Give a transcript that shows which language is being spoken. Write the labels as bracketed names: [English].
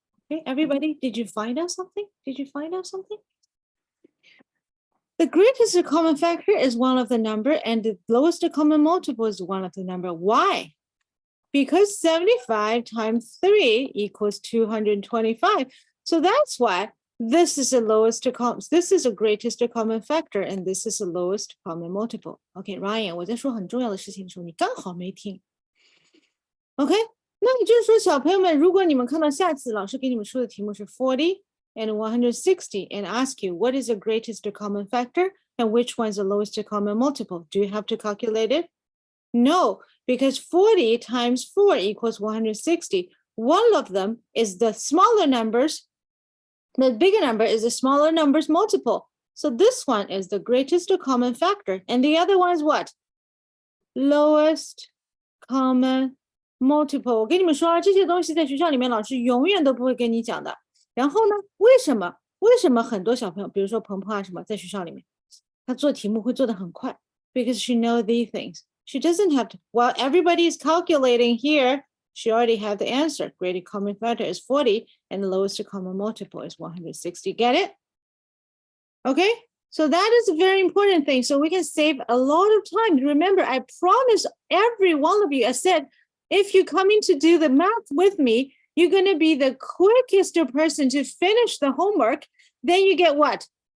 [English] Okay, everybody, did you find out something? Did you find out something? The greatest common factor is one of the number, and the lowest common multiple is one of the number. Why? Because 75 times 3 equals 225. So that's why this is the lowest common, this is the greatest common factor, and this is the lowest common multiple. [Chinese] Okay, Ryan, 我在说很重要的事情的时候，你刚好没听。 [English] OK， [Chinese] 那也就是说，小朋友们，如果你们看到下次老师给你们出的题目是40 [English] and 160 and ask you what is the greatest common factor and which one is the lowest common multiple, do you have to calculate it? No, because 40 times 4 equals 160. One of them is the smaller numbers. The bigger number is the smaller numbers multiple. So this one is the greatest common factor. And the other one is what? Lowest common multiple. [Chinese] 我跟你们说啊，这些东西在学校里面老师永远都不会跟你讲的。然后呢，为什么很多小朋友，比如说鹏鹏啊什么，在学校里面，他做题目会做得很快 [English] because she knows these things. She doesn't have to, while everybody is calculating here, she already had the answer. Greatest common factor is 40 and the lowest common multiple is 160. Get it? Okay, so that is a very important thing. So we can save a lot of time. Remember, I promised every one of you, I said, if you're coming to do the math with me, you're going to be the quickest person to finish the homework. Then you get what?